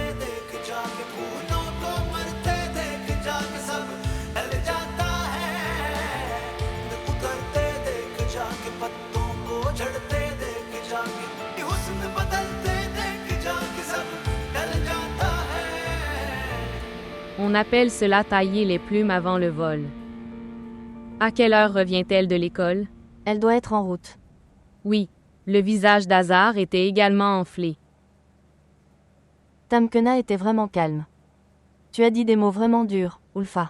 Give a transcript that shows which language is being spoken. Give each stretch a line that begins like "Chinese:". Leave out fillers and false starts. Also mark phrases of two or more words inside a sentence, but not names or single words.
Hindi: देख जाके फूलों को मरते देख जाके सब ढल जाता है उतरते देख जाके पत्तों को झड़ते देख जाके हुस्न बदलते देख जाके सब ढल जाता है.
French: On appelle cela tailler les plumes avant le vol. À quelle heure revient-elle de l'école? Elle doit être en route. Oui, le visage d'Hazard était également enflé. Tamkena était vraiment calme. Tu as dit des mots vraiment durs, Ulfa.